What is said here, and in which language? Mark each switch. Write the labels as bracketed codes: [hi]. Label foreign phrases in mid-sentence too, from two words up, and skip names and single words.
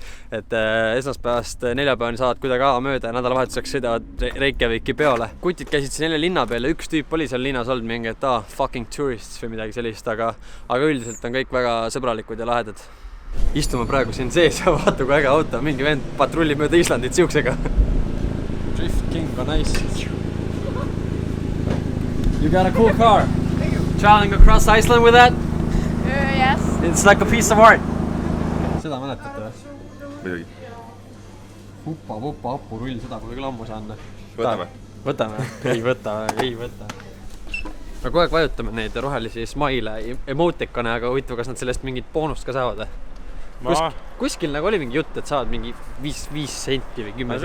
[et] Et esmaspäevast neljapäevani saavad kuidagi mööda ja nädalavahetuseks sõidavad Reykjaviki peole. Kutid käisid siin jälle linna peale, üks tüüp oli seal linnas olnud mingi, et [en] fucking tourists [et] või midagi sellist, aga üldiselt on kõik väga sõbralikud ja lahedad. Istume praegu siin sees ja vaata kui äge auto, mingi vend patrulli mööda Islandit siuksega. [en] Drift King on nice. You got a cool car. Traveling across Iceland with that? Yes. It's like a piece of art. [et] Seda mäletate või? Midagi. Huppa, rull, seda pole küll ammu saanud. Võtame. Ei võta. Me kogu aeg vajutame neid rohelisi smile emotikone, aga huvitav, kas nad sellest mingit boonust ka saavad? Kuskil nagu oli mingi jutt, et saavad mingi 5 senti või 10 senti.